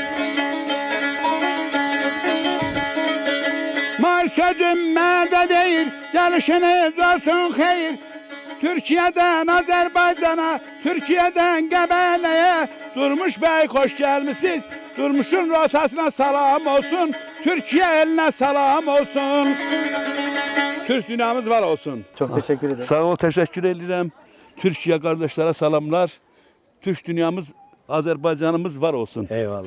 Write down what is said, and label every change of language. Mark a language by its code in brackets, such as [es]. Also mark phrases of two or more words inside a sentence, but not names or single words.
[az] Mal sözüm mərdə deyir, gəlişiniz olsun xeyir, Türkiye'den Azerbaycan'a, Türkiye'den Qəbələyə, Durmuş bəy xoş gəlmisiniz, Durmuşun rotasına salam olsun, Türkiye eline salam olsun. Türk dünyamız var olsun. [tr] Çok teşekkür ederim. Sağ ol, teşekkür ederim. Türkiye kardeşlere salamlar. Türk dünyamız, Azerbaycanımız var olsun. Eyvallah.